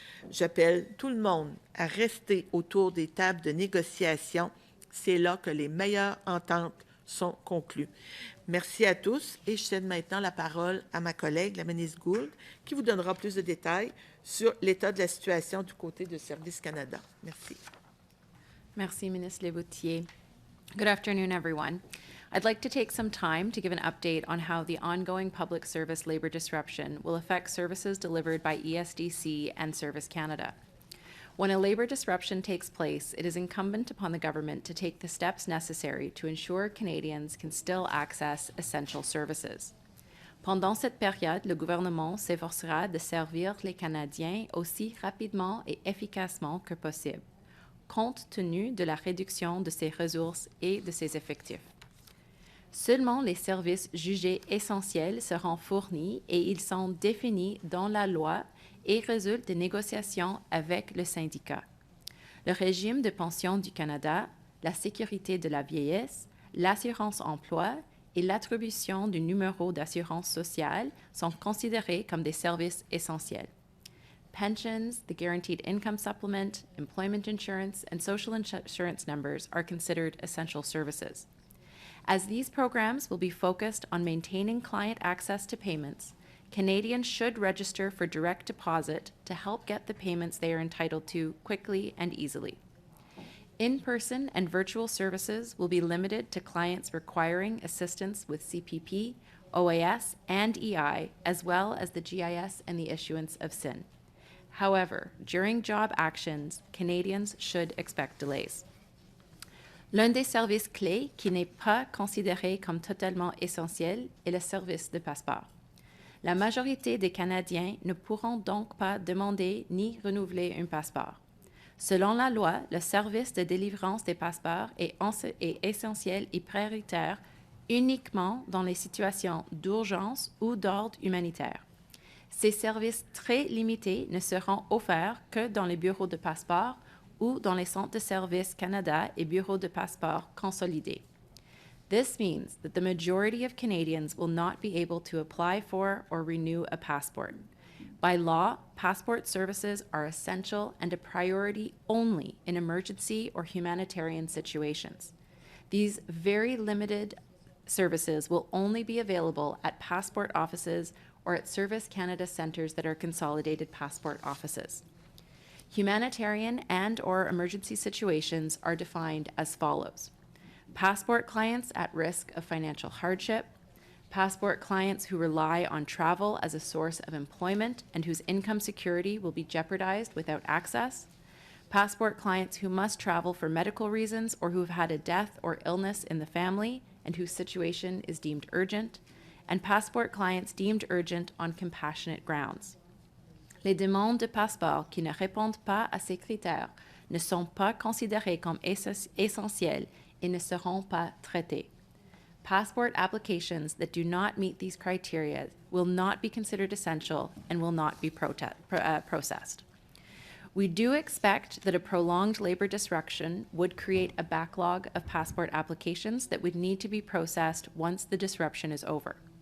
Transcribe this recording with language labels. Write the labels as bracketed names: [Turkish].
[French] J'appelle tout le monde à rester autour des tables de négociation. C'est là que les meilleures ententes sont conclues. Merci à tous et je cède maintenant la parole à ma collègue, la ministre Gould, qui vous donnera plus de détails sur l'état de la situation du côté de Service Canada. Merci. Merci, Ministre Lebouthillier. [English] Good afternoon, everyone. I'd like to take some time to give an update on how the ongoing public service labor disruption will affect services delivered by ESDC and Service Canada. When a labor disruption takes place, it is incumbent upon the government to take the steps necessary to ensure Canadians can still access essential services. [French] Pendant cette période, le gouvernement s'efforcera de servir les Canadiens aussi rapidement et efficacement que possible, compte tenu de la réduction de ses ressources et de ses effectifs. Seulement les services jugés essentiels seront fournis et ils sont définis dans la loi et résultent des négociations avec le syndicat. Le régime de pension du Canada, la sécurité de la vieillesse, l'assurance emploi et l'attribution du numéro d'assurance sociale sont considérés comme des services essentiels. [English] Pensions, the guaranteed income supplement, employment insurance, and social insurance numbers are considered essential services. As these programs will be focused on maintaining client access to payments, Canadians should register for direct deposit to help get the payments they are entitled to quickly and easily. In-person and virtual services will be limited to clients requiring assistance with CPP, OAS, and EI, as well as the GIS and the issuance of SIN. However, during job actions, Canadians should expect delays. [French] L'un des services clés qui n'est pas considéré comme totalement essentiel est le service de passeport. La majorité des Canadiens ne pourront donc pas demander ni renouveler un passeport. Selon la loi, le service de délivrance des passeports est essentiel et prioritaire uniquement dans les situations d'urgence ou d'ordre humanitaire. Ces services très limités ne seront offerts que dans les bureaux de passeport ou dans les centres de services Canada et bureaux de passeport consolidés. [English] This means that the majority of Canadians will not be able to apply for or renew a passport. By law, passport services are essential and a priority only in emergency or humanitarian situations. These very limited services will only be available at passport offices or at Service Canada centres that are consolidated passport offices. Humanitarian and/or emergency situations are defined as follows: passport clients at risk of financial hardship, passport clients who rely on travel as a source of employment and whose income security will be jeopardized without access, passport clients who must travel for medical reasons or who have had a death or illness in the family and whose situation is deemed urgent, and passport clients deemed urgent on compassionate grounds. [French] Les demandes de passeport qui ne répondent pas à ces critères ne sont pas considérées comme essentielles et ne seront pas traitées. [English] Passport applications that do not meet these criteria will not be considered essential and will not be processed. We do expect that a prolonged labor disruption would create a backlog of passport applications that would need to be processed once the disruption is over.